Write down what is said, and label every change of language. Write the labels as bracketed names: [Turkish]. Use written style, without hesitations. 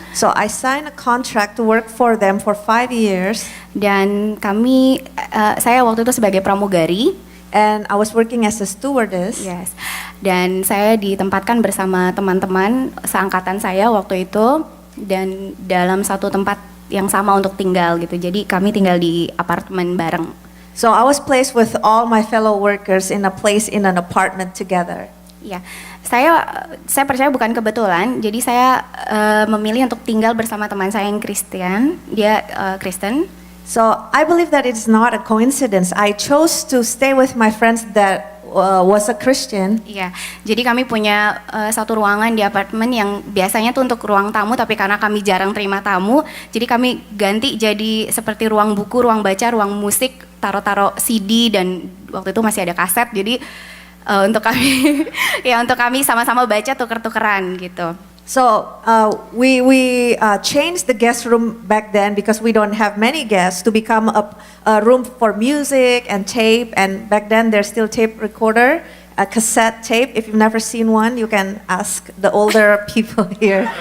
[English] So I signed a contract to work for them for 5 years. [Indonesian] Dan saya waktu itu sebagai pramugari. [English] And I was working as a stewardess. Yes. [Indonesian] Dan saya ditempatkan bersama teman-teman seangkatan saya waktu itu dan dalam satu tempat yang sama untuk tinggal gitu. Jadi kami tinggal di apartemen bareng. [English] So I was placed with all my fellow workers in an apartment together. [Indonesian] Ya, saya percaya bukan kebetulan. Jadi saya memilih untuk tinggal bersama teman saya yang Kristen. Dia Kristen. [English] So I believe that it's not a coincidence. I chose to stay with my friends that was a Christian. [Indonesian] Iya, jadi kami punya satu ruangan di apartemen yang biasanya tuh untuk ruang tamu, tapi karena kami jarang terima tamu, jadi kami ganti jadi seperti ruang buku, ruang baca, ruang musik, taruh-taruh CD dan waktu itu masih ada kaset. Jadi untuk kami sama-sama baca tuker-tukeran gitu. [English] So we changed the guest room back then because we don't have many guests to become a room for music and tape. And back then there's still tape recorder a cassette tape. If you've never seen one, you can ask the older people here.